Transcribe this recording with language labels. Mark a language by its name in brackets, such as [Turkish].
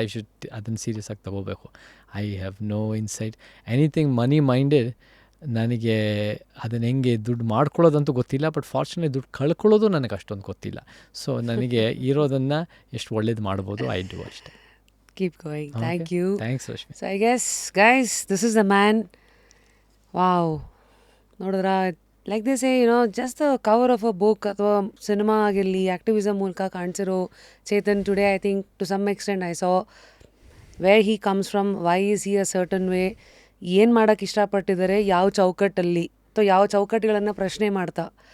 [English] I should [Kannada] ಅದನ್ನು serious ಆಗಿ ತೊಗೋಬೇಕು. [English] I have no insight anything money minded. [Kannada] ನನಗೆ ಅದನ್ನು ಹೆಂಗೆ ದುಡ್ಡು ಮಾಡ್ಕೊಳ್ಳೋದಂತೂ ಗೊತ್ತಿಲ್ಲ. [English] but fortunately [Kannada] ದುಡ್ಡು ಕಳ್ಕೊಳ್ಳೋದು ನನಗೆ ಅಷ್ಟೊಂದು ಗೊತ್ತಿಲ್ಲ. ಸೊ ನನಗೆ ಇರೋದನ್ನು ಎಷ್ಟು ಒಳ್ಳೇದು ಮಾಡ್ಬೋದು [English] I do [Kannada] ಅಷ್ಟೇ. [English] Keep going. Thank you. Thanks, Rashmi. So I guess, guys, this is the man. Wow. ನೋಡಿದ್ರ, like this just the cover of a book [Kannada] ಅಥವಾ ಸಿನಿಮಾ ಆಗಿರಲಿ, ಆ್ಯಕ್ಟಿವಿಸಮ್ ಮೂಲಕ ಕಾಣಿಸಿರೋ Chetan [English] today I think to some extent I saw where he comes from, why is he a certain way, [Kannada] ಏನು ಮಾಡೋಕ್ಕೆ ಇಷ್ಟಪಟ್ಟಿದ್ದಾರೆ, ಯಾವ ಚೌಕಟ್ಟಲ್ಲಿ ಅಥವಾ ಯಾವ ಚೌಕಟ್ಟುಗಳನ್ನು ಪ್ರಶ್ನೆ ಮಾಡ್ತಾ.